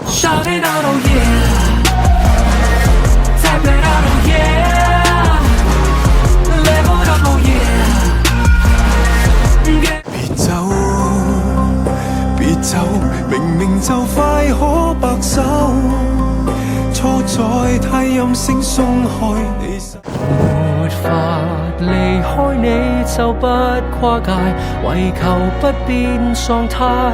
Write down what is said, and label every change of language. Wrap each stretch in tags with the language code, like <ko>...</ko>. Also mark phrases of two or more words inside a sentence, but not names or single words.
<en>Shout it out, oh yeah. Tap it out, oh yeah. Level up, oh yeah.</en> <zh>別走，別走，明明就快可白首，錯在太任性鬆開你手。沒法離開你就不跨界，為求不變狀態。</zh>